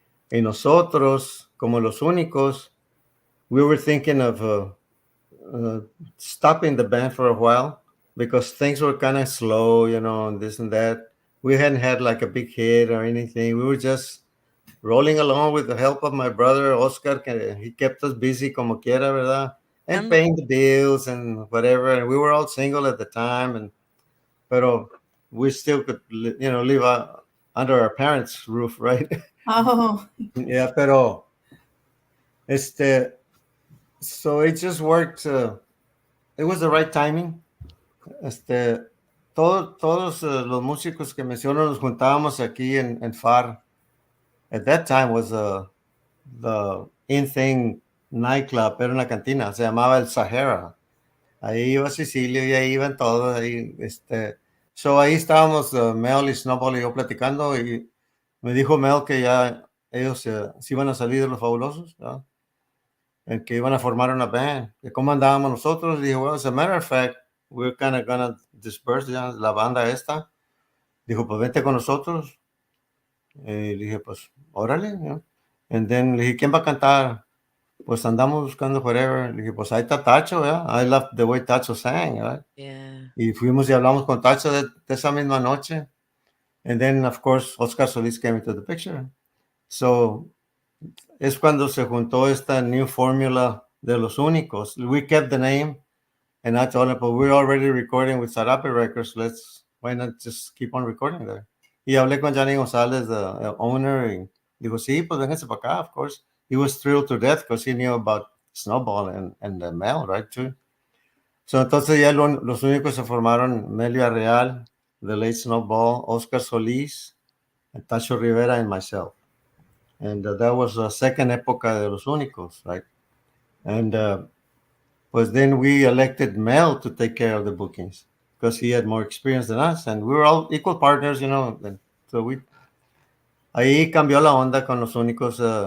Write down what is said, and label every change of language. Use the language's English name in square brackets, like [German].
[Spanish] Y nosotros, como los Únicos, [English] we were thinking of stopping the band for a while because things were kind of slow, and this and that. We hadn't had like a big hit or anything. We were just rolling along with the help of my brother Oscar. He kept us busy [Spanish] como quiera, ¿verdad? [English] And And paying the bills and whatever. And we were all single at the time, pero we still could, live under our parents' roof, right? Oh, Yeah, pero so it just worked. It was the right timing. [Spanish] Todos los músicos que menciono nos juntábamos aquí en FAR. [English] At that time was the in thing nightclub, [Spanish] era una cantina, se llamaba el Sahara. Ahí iba Cecilio y ahí iban todos. So ahí estábamos Mel y Snowball y yo platicando, y me dijo Mel que ya ellos se iban a salir de los Fabulosos, ¿no? En que iban a formar una band. ¿Y cómo andábamos nosotros? Y dije, [English] well, as a matter of fact, we're kind of gonna disperse [Spanish] ya la banda esta. Dijo, pues vente con nosotros. Y le dije, pues, órale, ¿no? And then le dije, ¿quién va a cantar? Pues andamos buscando whatever. Le dije, pues ahí está Tacho, ¿verdad? [English] I love the way Tacho sang, [Spanish] ¿verdad? [English] yeah. [Spanish] Y fuimos y hablamos con Tacho de esa misma noche. [English] And then, of course, Oscar Solis came into the picture. [Spanish] So, es cuando se juntó esta [English] new formula [Spanish] de los Únicos. [English] We kept the name, and I told him, but we're already recording with Sarape Records. Why not just keep on recording there? [Spanish] Y hablé con Johnny González, [English] the owner, [Spanish] y digo, sí, pues vénganse para acá, of course. [English] He was thrilled to death because he knew about Snowball and Mel, right, too. [Spanish] So, entonces ya los Únicos se formaron Melio Real, the late Snowball, Oscar Solís, and Tacho Rivera, [English] and myself. And that was the second época de los Únicos, right? And pues then we elected Mel to take care of the bookings because he had more experience than us, and we were all equal partners, And so [Spanish] ahí cambió la onda con los Únicos.